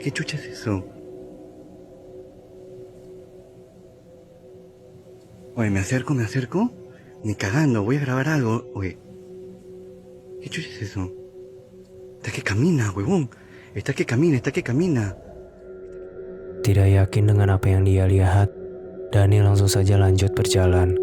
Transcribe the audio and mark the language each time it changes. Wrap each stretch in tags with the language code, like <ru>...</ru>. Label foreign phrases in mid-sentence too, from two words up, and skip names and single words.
<es>¿Qué chucha es eso? Oye, me acerco. Ni cagando, voy a grabar algo. Oye, ¿qué chucha es eso? Está que camina, huevón. Está que camina.</es> <id>Tidak yakin dengan apa yang dia lihat, Daniel langsung saja lanjut berjalan.</id>